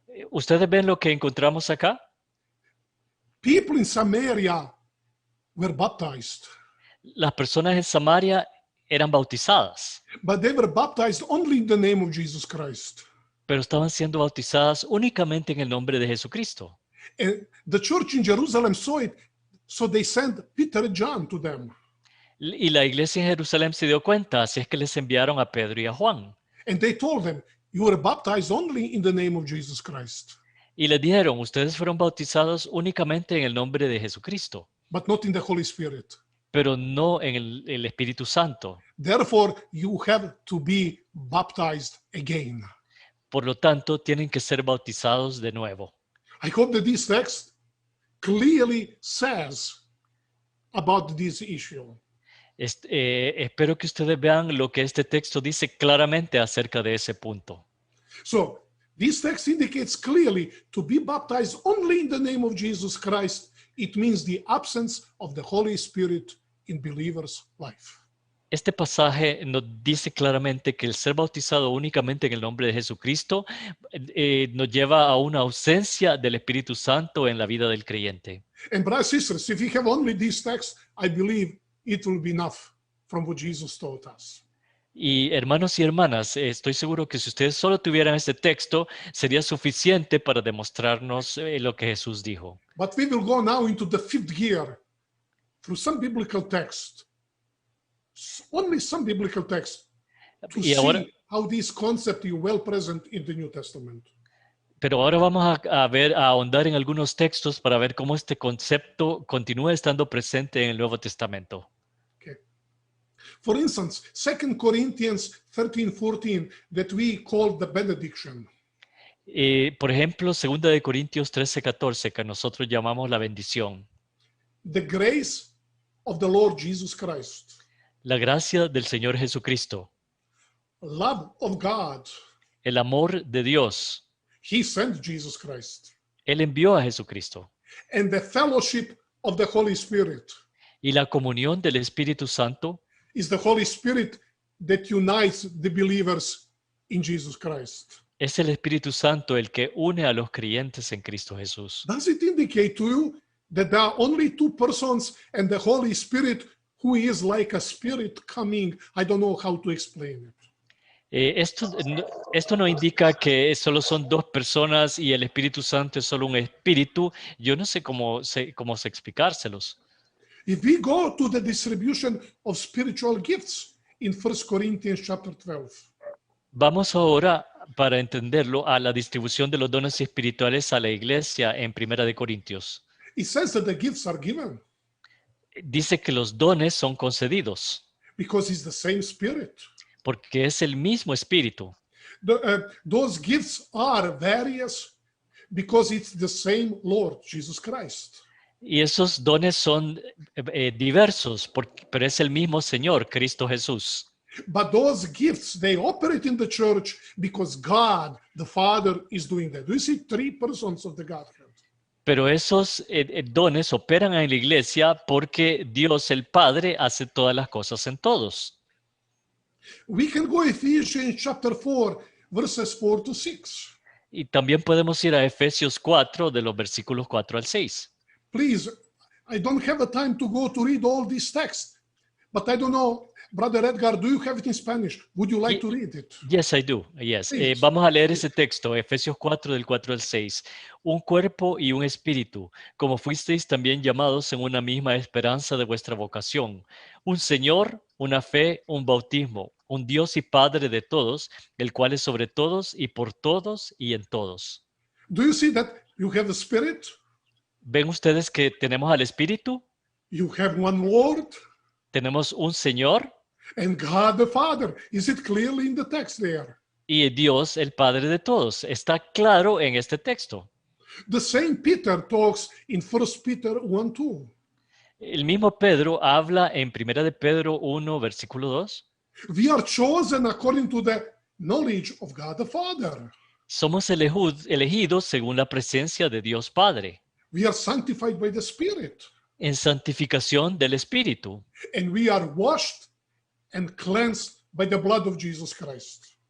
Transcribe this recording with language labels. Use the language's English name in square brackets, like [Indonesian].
[Spanish] ¿Ustedes ven lo que encontramos acá? [English] People in Samaria were baptized, [Spanish] Las personas en Samaria eran bautizadas, [English] but they were baptized only in the name of Jesus Christ. [Spanish] pero estaban siendo bautizadas únicamente en el nombre de Jesucristo. [English] And the church in Jerusalem saw it, so they sent Peter and John to them. [Spanish] Y la iglesia en Jerusalén se dio cuenta, así es que les enviaron a Pedro y a Juan. [English] And they told them, you were baptized only in the name of Jesus Christ, [Spanish] Y les dijeron, ustedes fueron bautizados únicamente en el nombre de Jesucristo, [English] but not in the Holy Spirit. [Spanish] pero no en el Espíritu Santo. [English] Therefore, you have to be baptized again. [Spanish] Por lo tanto, tienen que ser bautizados de nuevo. [English] I hope that this text clearly says about this issue. [Spanish] Espero que ustedes vean lo que este texto dice claramente acerca de ese punto. [English] So, this text indicates clearly to be baptized only in the name of Jesus Christ. It means the absence of the Holy Spirit in believers' life. [Spanish] Este pasaje nos dice claramente que el ser bautizado únicamente en el nombre de Jesucristo nos lleva a una ausencia del Espíritu Santo en la vida del creyente. [English] And brothers and sisters, if we have only this text, I believe it will be enough from what Jesus taught us. [Spanish] Y hermanos y hermanas, estoy seguro que si ustedes solo tuvieran este texto, sería suficiente para demostrarnos lo que Jesús dijo. [English] But we will go now into the fifth gear through some biblical text, only some biblical text, to [Spanish] Y ahora, [English] see how this concept is well present in the New Testament. [Spanish] pero ahora vamos a ahondar en algunos textos para ver cómo este concepto continúa estando presente en el Nuevo Testamento. [English] For instance, 2 Corinthians 13:14, that we call the benediction. [Spanish] Por ejemplo, 2 de Corintios 13:14, que nosotros llamamos la bendición. [English] The grace of the Lord Jesus Christ, [Spanish] La gracia del Señor Jesucristo, [English] love of God, [Spanish] el amor de Dios. [English] He sent Jesus Christ, [Spanish] Él envió a Jesucristo. [English] and the fellowship of the Holy Spirit [Spanish] Y la comunión del Espíritu Santo [English] is the Holy Spirit that unites the believers in Jesus Christ. [Spanish] es el Espíritu Santo el que une a los creyentes en Cristo Jesús. [English] Does it indicate to you that there are only two persons and the Holy Spirit who is like a spirit coming. I don't know how to explain it. [Spanish] Esto no indica que solo son dos personas y el Espíritu Santo es solo un espíritu. Yo no sé cómo explicárselos. [English] If we go to the distribution of spiritual gifts in 1 Corinthians chapter 12, [Spanish] Vamos ahora, para entenderlo, a la distribución de los dones espirituales a la iglesia en Primera de Corintios. [English] it says that the gifts are given [Spanish] Dice que los dones son concedidos [English] because it's the same Spirit. [Spanish] porque es el mismo espíritu. [English] Those gifts are various because it's the same Lord Jesus Christ. [Spanish] Y esos dones son diversos, pero es el mismo Señor, Cristo Jesús. [English] But those gifts, they operate in the church because God, the Father, is doing that. Do you see three persons of the Godhead? [Spanish] Pero esos dones operan en la iglesia porque Dios, el Padre, hace todas las cosas en todos. [English] We can go Ephesians chapter 4, verses 4 to 6. [Spanish] Y también podemos ir a Efesios 4, de los versículos 4 al 6. [English] Please, I don't have the time to go to read all these texts, but I don't know, Brother Edgar, do you have it in Spanish? Would you like to read it? Yes, I do. Yes. Please. [Spanish] Vamos a leer ese texto, Efesios 4, del 4 al 6. Un cuerpo y un espíritu, como fuisteis también llamados en una misma esperanza de vuestra vocación. Un Señor, una fe, un bautismo, un Dios y Padre de todos, el cual es sobre todos y por todos y en todos. [English] Do you see that you have the Spirit? [Spanish] ¿Ven ustedes que tenemos al Espíritu? [English] You have one Lord [Spanish] Tenemos un Señor [English] and God the Father. Is it clearly in the text there? [Spanish] y Dios, el Padre de todos. Está claro en este texto. [English] The same Peter talks in 1 Peter 1:2. [Spanish] El mismo Pedro habla en 1 de Pedro 1, versículo 2. [English] We are chosen according to the knowledge of God the Father. [Spanish] Somos elegidos según la presencia de Dios Padre, [English] We are sanctified by the Spirit. [Spanish] en santificación del Espíritu, [English] And we are washed and cleansed by the blood of Jesus Christ.